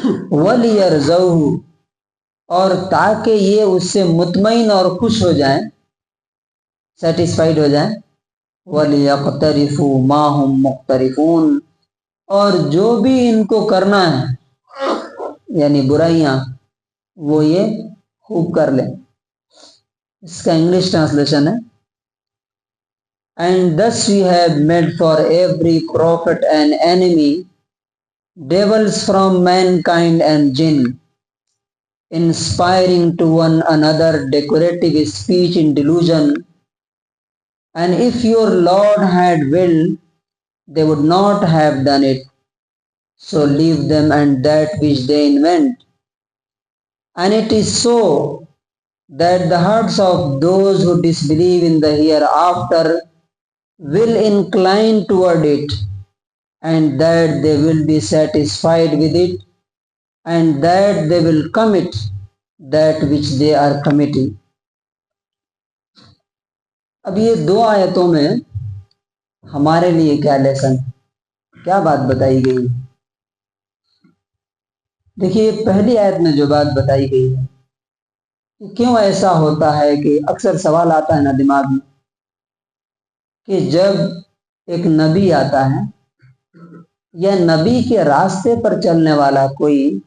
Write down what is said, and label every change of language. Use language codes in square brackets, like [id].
[ar] وَلِيَرْضَوْهُ، [ur] اور تاکہ یہ اس سے مطمئن اور خوش ہو جائیں، سیٹسفائیڈ ہو جائیں. [ar] وَلِيَقْتَرِفُوا مَا هُمْ مُقْتَرِفُونَ، [ur] اور جو بھی ان کو کرنا ہے یعنی برائیاں، وہ یہ خوب کر لیں. اس کا انگلش ٹرانسلیشن ہے [en] And thus we have made for every prophet an enemy, devils from mankind and jinn, inspiring to one another decorative speech in delusion. And if your Lord had willed, they would not have done it. So leave them and that which they invent. And it is so that the hearts of those who disbelieve in the hereafter will incline toward it, and that they will be satisfied with it, and that they will commit that which they are committing. [ur] اب یہ دو آیتوں میں ہمارے لیے کیا lesson, کیا بات بتائی گئی؟ دیکھیے، پہلی آیت میں جو بات بتائی گئی ہے کہ کیوں ایسا ہوتا ہے کہ اکثر سوال آتا ہے نا دماغ میں کہ جب ایک نبی آتا ہے یا نبی کے راستے پر چلنے والا کوئی